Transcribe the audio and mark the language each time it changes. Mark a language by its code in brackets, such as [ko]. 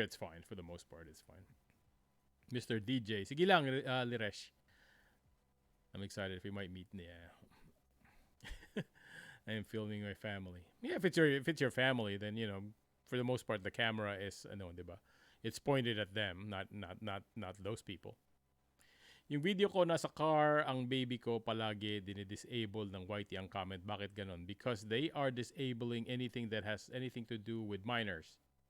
[en] It's fine for the most part. It's fine. Mr. DJ, [tl] sige lang, [en] Liresh. I'm excited if we might meet. Yeah, I am filming my family. Yeah, if it's your family, then for the most part, the camera is diba? It's pointed at them, not those people. [tl] Yung video ko nasa car, ang baby ko palagi dinidisable ng YT ang comment. Bakit ganon? [en] Because they are disabling anything that has anything to do with minors.